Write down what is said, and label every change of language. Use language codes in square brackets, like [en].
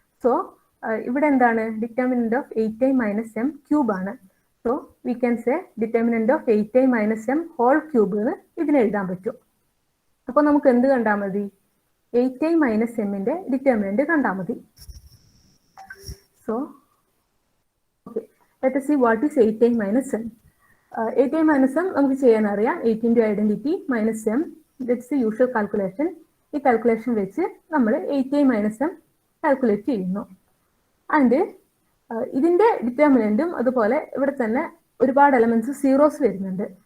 [ml] So ഇവിടെ എന്താണ്? Determinant of 8i - m cube ആണ്. [en] so we can say determinant of 8i - m whole cube [ml] എന്ന് ഇതിന് എഴുതാൻ പറ്റും. അപ്പോൾ നമുക്ക് എന്ത് കണ്ടാൽ മതി? 8i - m-ന്റെ ഡിറ്റർമിനന്റ് കണ്ടാൽ മതി. [en] So okay, let us see what is 8i - m. [ml] 8i - m നമുക്ക് ചെയ്യാൻ അറിയാം. 8 × identity minus m, [en] That's the usual calculation. [ml] ഈ കാൽക്കുലേഷൻ വെച്ച് നമ്മൾ 8i - m കാൽക്കുലേറ്റ് ചെയ്യുന്നു. ആൻഡ് ഇതിന്റെ ഡിറ്റർമിനന്റും അതുപോലെ ഇവിടെ തന്നെ ഒരുപാട് എലമെന്റ്സ് സീറോസ് വരുന്നുണ്ട്.